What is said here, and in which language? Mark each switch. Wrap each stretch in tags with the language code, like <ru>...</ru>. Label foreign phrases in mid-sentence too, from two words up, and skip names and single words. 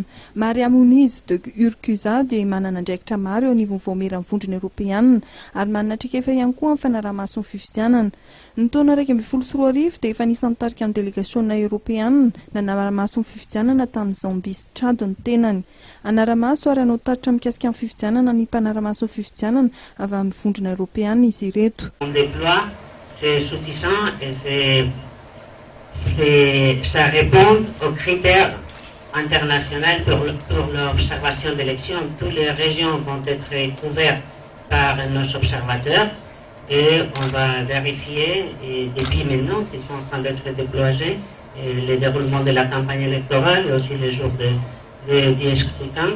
<mg>Maria Muniz de Urquiza dia manana andraikitra maro eo anivon'ny voamera mivondrona Europeana ary manana traikefa ihany koa amin'ny fanaramaso ny fifidianana. Ny taona 2024 dia efa nisy nitarika amin'ny délégation Europeana nanaramaso ny fifidianana tamin'ny Zambie Tchad ny tenany. Anaramaso ary anao taritra mikasika amin'ny fifidianana ny mpanaramaso ny fifidianana avy amin'ny vondrona Europeana izy ireto.</mg> <fr>On déploie, c'est suffisant et ça répond aux critères internationaux pour l'observation d'élections. Toutes les régions vont être couvertes par nos observateurs et on va vérifier et depuis maintenant qu'ils sont en train d'être déployés le déroulement de la campagne électorale et aussi les jours du scrutin.</fr>